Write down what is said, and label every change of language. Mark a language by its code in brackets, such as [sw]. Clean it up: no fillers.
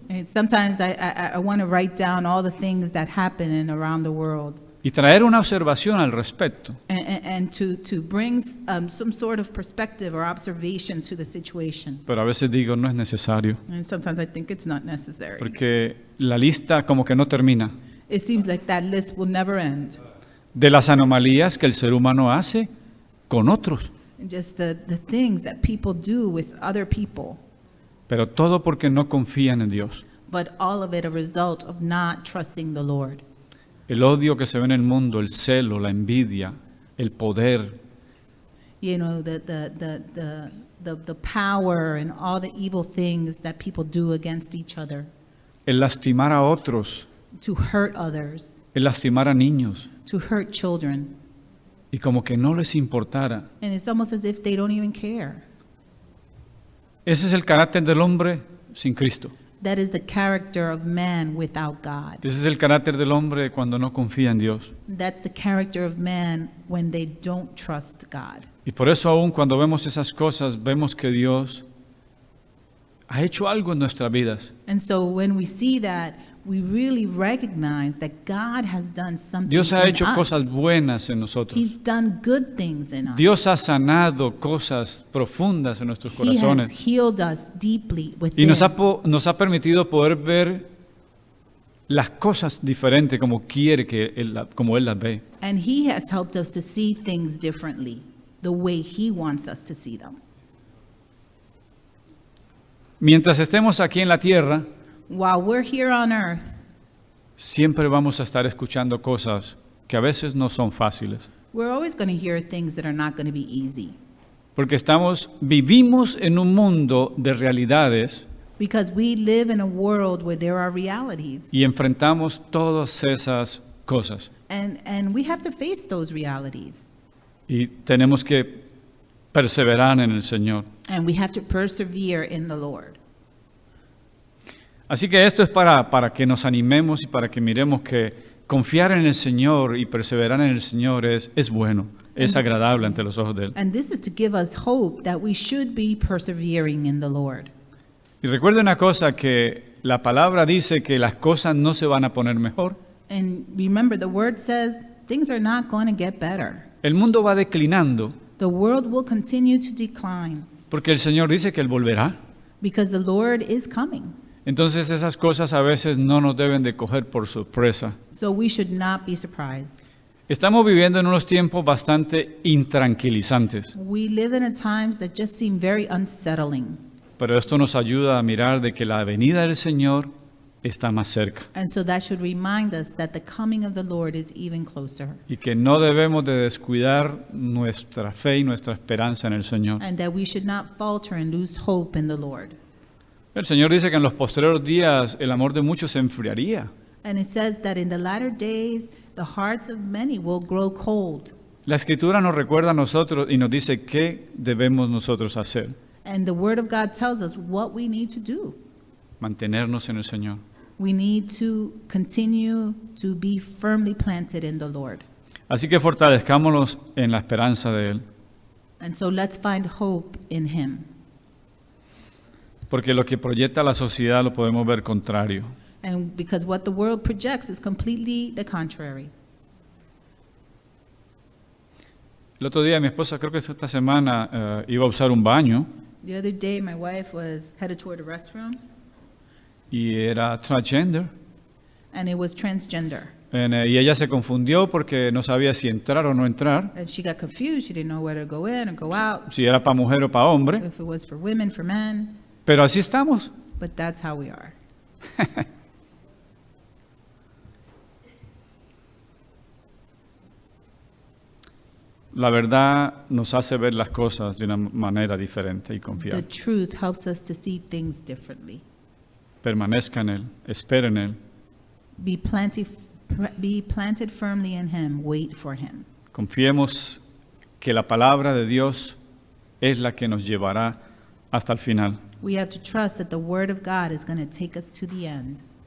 [en] And sometimes I want to write down all the things that happen around the world [es] y traer una observación al respecto. [en] and to bring some sort of perspective or observation to the situation. [es] Pero a veces digo, no es necesario, [en] And sometimes I think it's not necessary. [es] porque la lista como que no termina. [en] It seems like that list will never end. [es] De las anomalías que el ser humano hace con otros. [en] And just the things that people do with other people, [es] Pero todo porque no confían en Dios. [en] but all of it a result of not trusting the Lord. [es] El odio que se ve en el mundo, el celo, la envidia, el poder, [en] You know, the power and all the evil things that people do against each other [es] el lastimar a otros, [en] to hurt others, [es] el lastimar a niños, [en] to hurt children. [es] y como que no les importara. [en] And it's almost as if they don't even care. [es] Ese es el carácter del hombre sin Cristo. [en] That is the character of man without God. [es] Ese es el carácter del hombre cuando no confía en Dios. [en] That's the character of man when they don't trust God. [es] Y por eso aún cuando vemos esas cosas, vemos que Dios ha hecho algo en nuestras vidas. [en] And so when we see that, we really recognize that God has done something [es] Dios ha [en] in [es] hecho [en] us. [es] cosas buenas en nosotros. [en] He's done good things in us. [es] Dios ha sanado cosas profundas en nuestros [en] He [es] corazones. [en] has healed us deeply [es] Y [en] within. [es] nos ha permitido poder ver las cosas diferentes como como Él las ve. [en] And He has helped us to see things differently, the way He wants us to see them. [es] Mientras estemos aquí en la tierra, [en] While we're here on earth, [es] siempre vamos a estar escuchando cosas que a veces no son fáciles. [en] we're always going to hear things that are not going to be easy. [es] Porque vivimos en un mundo de realidades [en] Because we live in a world where there are realities. [es] y enfrentamos todas esas cosas. [en] And we have to face those realities. [es] Y tenemos que perseverar en el Señor. [en] And we have to persevere in the Lord. [es] Así que esto es para que nos animemos y para que miremos que confiar en el Señor y perseverar en el Señor es bueno, es agradable ante los ojos de Él. [en] And this is to give us hope that we should be persevering in the Lord. [es] Y recuerde una cosa, que la palabra dice que las cosas no se van a poner mejor. [en] And remember, the word says things are not going to get better. [es] El mundo va declinando [en] The world will continue to decline [es] porque el Señor dice que Él volverá. [en] because the Lord is coming. [es] Entonces esas cosas a veces no nos deben de coger por sorpresa. [en] So we should not be surprised. [es] Estamos viviendo en unos tiempos bastante intranquilizantes. [en] We live in a times that just seem very unsettling. [es] Pero esto nos ayuda a mirar de que la venida del Señor está más cerca [en] And so that should remind us that the coming of the Lord is even closer, [es] y que no debemos de descuidar nuestra fe y nuestra esperanza en el Señor. [en] and that we should not falter and lose hope in the Lord. [es] El Señor dice que en los posteriores días el amor de muchos se enfriaría. [en] And it says that in the latter days, the hearts of many will grow cold. [es] La Escritura nos recuerda a nosotros y nos dice qué debemos nosotros hacer, [en] And the Word of God tells us what we need to do. [es] mantenernos en el Señor. [en] We need to continue to be firmly planted in the Lord. [es] Así que fortalezcámonos en la esperanza de Él, [en] And so let's find hope in Him. [es] porque lo que proyecta la sociedad lo podemos ver contrario. [en] And because what the world projects is completely the contrary. [es] El otro día mi esposa, creo que fue esta semana, iba a usar un baño [en] The other day, my wife was headed toward the restroom, [es] y era transgender. [en] and it was transgender. [es] Y ella se confundió porque no sabía si entrar o no entrar, [en] And she got confused. She didn't know whether to go in or go out, [es] si era para mujer o para hombre. [en] if it was for women, for men. [es] Pero así estamos. [en] But that's how we are. [es] La verdad nos hace ver las cosas de una manera diferente y [en] The [es] confiar. [en] truth helps us to see things differently. [es] Permanezca en Él, espere en Él. [en] Be planted firmly in Him. Wait for Him. [es] Confiemos que la palabra de Dios es la que nos llevará hasta el final. [en] We have to trust that the Word of God is going to take us to the end.